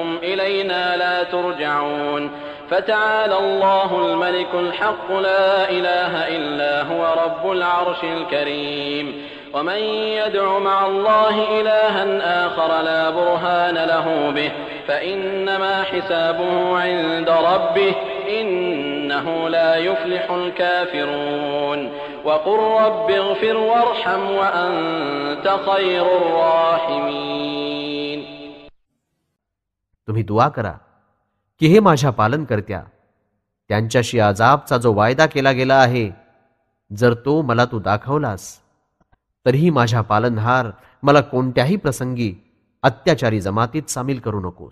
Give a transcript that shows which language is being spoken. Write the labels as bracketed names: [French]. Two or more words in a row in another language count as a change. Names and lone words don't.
[Arabic] إلينا لا ترجعون فتعالى الله الملك الحق لا إله إلا هو رب العرش الكريم ومن يدع مع الله إلها آخر لا برهان له به فإنما حسابه عند ربه إنه لا يفلح الكافرون وقل رب اغفر وارحم وأنت خير الراحمين. [Marathi] तुम्ही दुआ करा की हे माझ्या पालनकर्त्या, त्यांच्याशी अजाबचा जो वायदा केला गेला आहे, जर तो मला तू दाखवलास, तरीही माझ्या पालनहार मला कोणत्याही प्रसंगी अत्याचारी जमातीत सामील करू नकोस.